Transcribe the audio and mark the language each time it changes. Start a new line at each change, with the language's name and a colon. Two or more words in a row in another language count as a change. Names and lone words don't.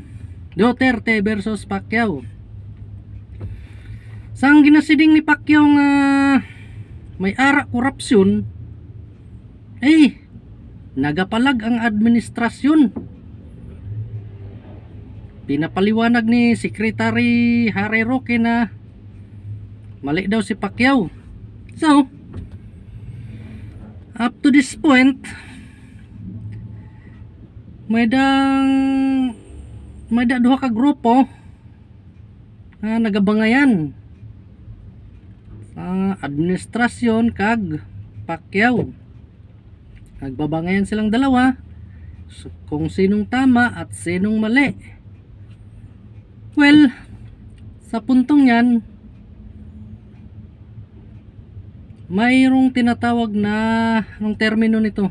Hiligaynon: Duterte versus Pacquiao. Sang ginasiding ni Pacquiao nga may ara korupsyon, nagapalag ang administrasyon.
Filipino: Pinapaliwanag ni Secretary Harry Roque na mali daw si Pacquiao.
English: So, up to this point,
Hiligaynon: may duha ka grupo na nagabangayan sa administrasyon kag Pacquiao.
Filipino: Nagbabangayan silang dalawa kung sinong tama at sinong mali. Well, sa puntong yan, mayroong tinatawag na, anong termino nito?